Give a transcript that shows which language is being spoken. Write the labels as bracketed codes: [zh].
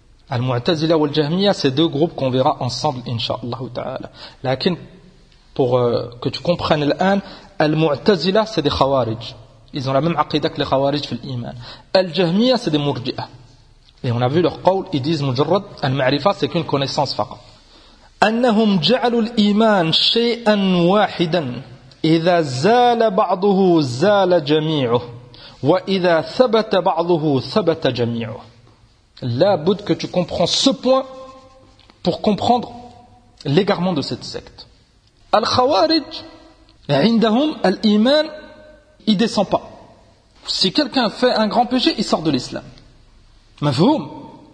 [fr] Al-mu'tazila wal-jahmiya, c'est deux groupes qu'on verra ensemble inshallah ta'ala. Lakin pour que tu comprennes l'an, al-mu'tazila c'est des khawarij. Ils ont la même aqida que les khawarij [ar] fi al-iman. [fr] Al-jahmiya c'est des murji'a. Et on a vu leur qawl, ils disent [ar] mujarrad al-ma'rifa, [fr] c'est qu'une connaissance faqat. [ar] أنهم جعلوا الإيمان شيئا واحدا إذا زال بعضه زال جميعه وإذا ثبت بعضه ثبت جميعه. [fr] Là, بد que tu comprends ce point pour comprendre l'égarement de cette secte. [ar] الخوارج عندهم الإيمان [fr] il descend pas. Si quelqu'un fait un grand péché, il sort de l'islam. [ar] مفهوم.